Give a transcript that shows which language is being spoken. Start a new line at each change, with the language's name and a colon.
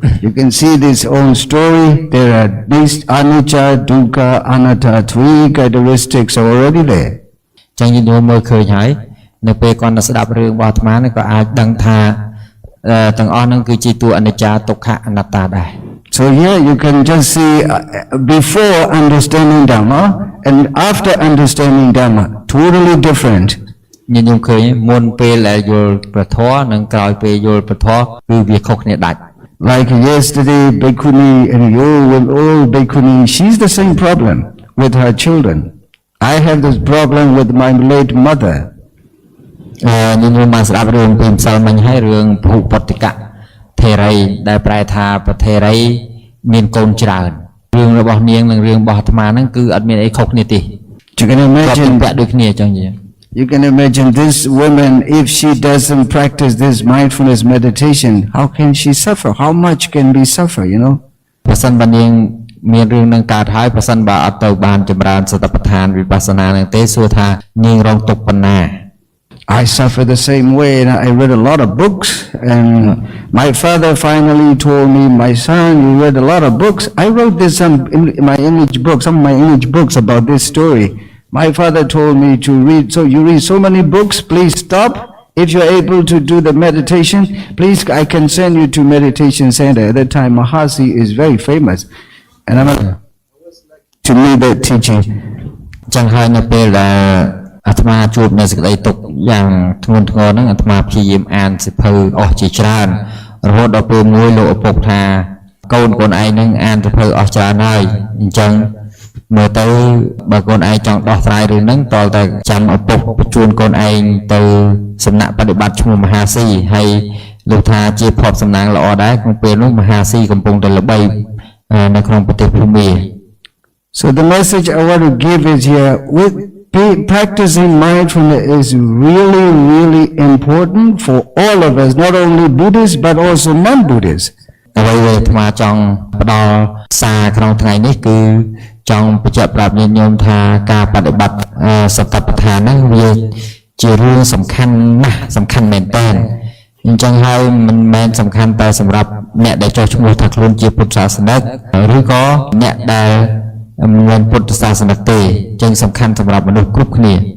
English: You can see this own story. There are these anicca, dukkha, anatta, 3 characteristics are already there.
Khmer: ចឹងយើងមើលឃើញហើយនៅពេលគាត់ស្ដាប់រឿងរបស់អាត្មានេះក៏អាចដឹងថាទាំងអស់ហ្នឹងគឺជាតួអនិច្ចាទុក្ខអនត្តាដែរ
English: So here you can just see before understanding Dhamma and after understanding Dhamma, totally different.
Khmer: ញញុំឃើញមុនពេលដែលយល់ព្រះធម៌និងក្រោយពេលយល់ព្រះធម៌គឺវាខុសគ្នាដាច់
English: Like yesterday, Bhikkhuni and old Bhikkhuni, she's the same problem with her children. I have this problem with my late mother.
Khmer: ញញុំបានស្ដាប់រឿងពីម្សិលមិញហើយរឿងភុពតិកៈថេរីដែលប្រែថាប្រថេរីមានកូនច្រើនរឿងរបស់នាងនិងរឿងរបស់អាត្មាហ្នឹងគឺអត់មានអីខុសគ្នាទេ
English: You can imagine
Khmer: ពាក់ដូចគ្នាចឹង
English: You can imagine this woman, if she doesn't practice this mindfulness meditation, how can she suffer? How much can we suffer, you know?
Khmer: ប្រសិនបើនាងមានរឿងនឹងកើតហើយប្រសិនបើអត់ទៅបានចម្រើនសតិប្បដ្ឋានវិបស្សនានឹងទេសួរថានាងរងទុក្ខប៉ុណ្ណា
English: I suffer the same way, and I read a lot of books, and my father finally told me, my son, you read a lot of books. I wrote this some in my English books, some of my English books about this story. My father told me to read, so you read so many books, please stop. If you're able to do the meditation, please, I can send you to meditation center. At that time, Mahasi is very famous, and I'm to me that teaching.
Khmer: ចឹងហើយនៅពេលដែលអាត្មាជួបនៅសេចក្តីទុក្ខយ៉ាងធ្ងន់ធ្ងរហ្នឹងអាត្មាព្យាយាមអានសៀវភៅអស់ជាច្រើនរហូតដល់ពេលមួយលោកឪពុកថាកូនឯងហ្នឹងអានសៀវភៅអស់ច្រើនហើយអញ្ចឹងមើលទៅបើកូនឯងចង់ដោះស្រាយរឿងហ្នឹងតើតែចាំឪពុកបញ្ជូនកូនឯងទៅសំណាក់បដិបត្តិឈ្មោះមហាស៊ីហើយលោកថាជាភ័ព្វសំណាងល្អដែរក្នុងពេលនោះមហាស៊ីកំពុងតែល្បីនៅក្នុងប្រទេសភូមា
English: So the message I want to give is here, practicing mindfulness is really, really important for all of us, not only Buddhists but also non-Buddhists.
Khmer: អ្វីដែលអាត្មាចង់ផ្ដល់សារក្នុងថ្ងៃនេះគឺចង់បញ្ជាក់ប្រាប់ញាតិញោមថាការបដិបត្តិសតិប្បដ្ឋានហ្នឹងវាជារឿងសំខាន់ណាស់សំខាន់មែនតើអញ្ចឹងហើយមិនមែនសំខាន់តែសម្រាប់អ្នកដែលចោះឈ្មោះថាខ្លួនជាពុទ្ធសាសនិកឬក៏អ្នកដែលមានពុទ្ធសាសនិកទេអញ្ចឹងសំខាន់សម្រាប់មនុស្សគ្រប់គ្នា